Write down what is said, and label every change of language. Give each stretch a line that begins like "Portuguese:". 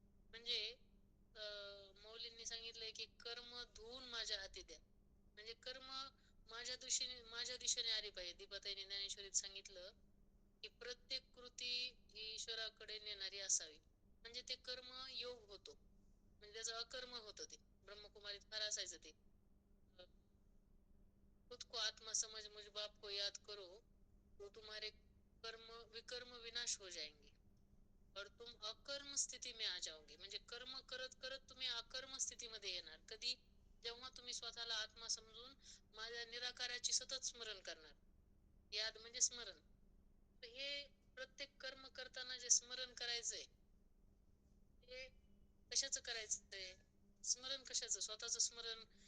Marathi: म्हणजे मौलींनी सांगितलंय की कर्म धुवून माझ्या हाती द्या. म्हणजे कर्म माझ्या दिशेने आली पाहिजे. दीपाताईने ज्ञानेश्वरीत सांगितलं की प्रत्येक कृती ही ईश्वराकडे नेणारी असावी. म्हणजे ते कर्म योग होतो, म्हणजे त्याचं अकर्म होतं. ते ब्रह्मकुमारीत फार असायचं ते,
Hindi: खुद को आत्मा समझ मुझ बाप को याद करो तो तुम्हारे कर्म विकर्म विनाश हो जाएंगे और तुम अकर्म स्थिती में आ जाओगे.
Marathi: म्हणजे कर्म करत करत तुम्ही अकर्म स्थितीमध्ये येणार. कधी? जेव्हा तुम्ही स्वतःला आत्मा समजून माझ्या निराकाराची सतत स्मरण करणार. याद म्हणजे स्मरण. हे प्रत्येक कर्म करताना जे स्मरण करायचंय, ते कशाचं करायचंय? स्मरण कशाचं? स्वतःचं स्मरण.